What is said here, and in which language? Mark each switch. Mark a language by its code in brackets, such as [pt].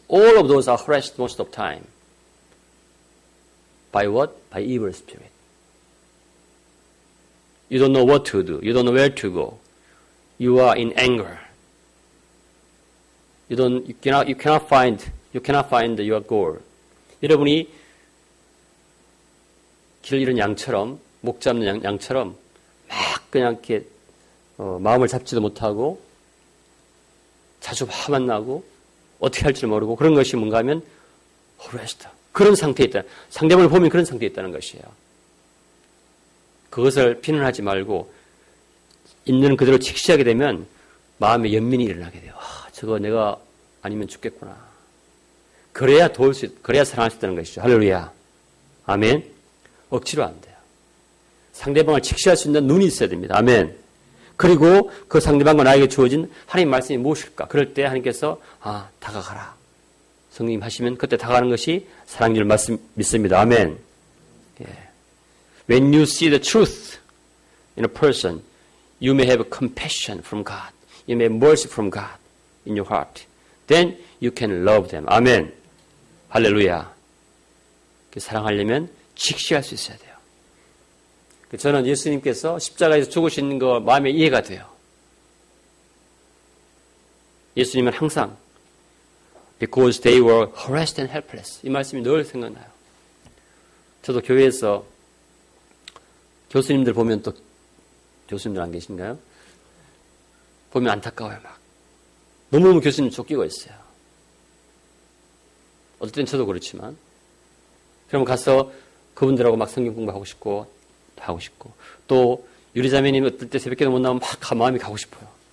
[en] All of those are harassed most of the time. By what? By evil spirit. You don't know what to do. You don't know where to go. You are in anger. You cannot find your goal. [ko] 여러분이 길 잃은 양처럼, 목 잡는 양처럼 막 그냥 이렇게 마음을 잡지도 못하고 자주 화만 나고 어떻게 할지 모르고 그런 것이 뭔가 하면 harassed. 그런 상태에 있다. 상대방을 보면 그런 상태에 있다는 것이에요. 그것을 비난하지 말고 있는 그대로 직시하게 되면 마음에 연민이 일어나게 돼요. 저거 내가 아니면 죽겠구나. 그래야 사랑할 수 있다는 것이죠. 할렐루야. 아멘. 억지로 안 돼요. 상대방을 직시할 수 있는 눈이 있어야 됩니다. 아멘. 그리고 그 상대방과 나에게 주어진 하나님 말씀이 무엇일까? 그럴 때 하나님께서 다가가라. 성령님 하시면 그때 다가가는 것이 사랑인 줄 믿습니다. 아멘. 예. [en] When you see the truth in a person, you may have compassion from God. You may have mercy from God in your heart. Then you can love them. [ko] 아멘. 할렐루야. 사랑하려면 직시할 수 있어야 돼요. 저는 예수님께서 십자가에서 죽으시는 거 마음에 이해가 돼요. 예수님은 항상 [en] Because they were harassed and helpless. [ko] 이 말씀이 늘 생각나요. 저도 교회에서 교수님들 보면 또 교수님들 안 계신가요? 보면 안타까워요. 막 너무너무 교수님 쫓기고 있어요. 어떨 땐 저도 그렇지만 그러면 가서 그분들하고 막 성경 공부하고 싶고 하고 싶고 또 유리자매님 어떨 때 새벽에도 못 나오면 막 마음이 가고 싶어요.